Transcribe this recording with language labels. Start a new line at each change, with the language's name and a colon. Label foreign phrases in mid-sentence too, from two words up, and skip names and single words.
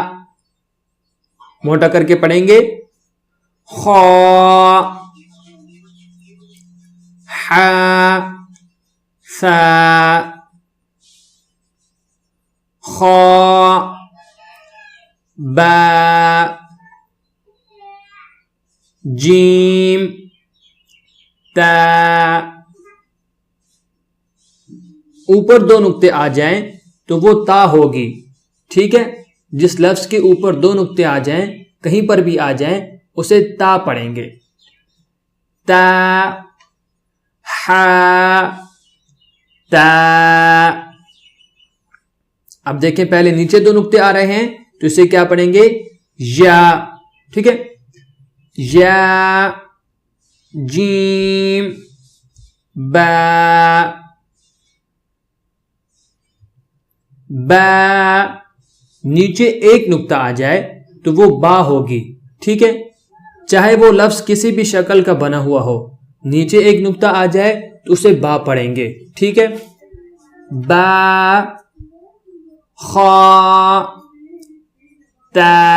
Urdu: موٹا کر کے پڑھیں گے. خا ہا سا خا با جیم تا. اوپر دو نقطے آ جائیں تو وہ تا ہوگی, ٹھیک ہے. جس لفظ کے اوپر دو نقطے آ جائیں, کہیں پر بھی آ جائیں, اسے تا پڑھیں گے. تا ہا تا. اب دیکھیں پہلے نیچے دو نقطے آ رہے ہیں تو اسے کیا پڑھیں گے؟ یا. ٹھیک ہے, یا جیم با با، نیچے ایک نقطہ آ جائے تو وہ با ہوگی، ٹھیک ہے، چاہے وہ لفظ کسی بھی شکل کا بنا ہوا ہو، نیچے ایک نقطہ آ جائے تو اسے با پڑھیں گے، ٹھیک ہے. با خا تا.